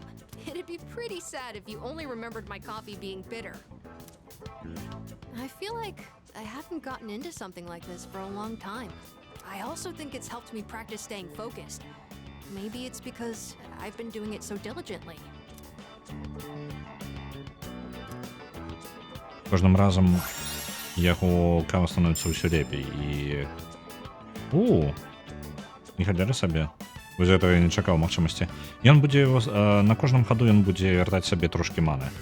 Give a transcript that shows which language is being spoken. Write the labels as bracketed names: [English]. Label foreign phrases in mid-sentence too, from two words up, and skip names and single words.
[English] It'd be pretty sad if you only remembered my coffee being bitter. I feel like I haven't gotten into something like this for a long time. I also think it's helped me practice staying focused. Maybe it's because I've been doing it so diligently. [Belarusian] Кожным разам яго кава становіцца ўсё лепей і... Не халеры сабе. Вось гэтага я не чакаў магчымасці. Ён будзе на кожным хаду ён будзе вяртаць сабе трошкі маны.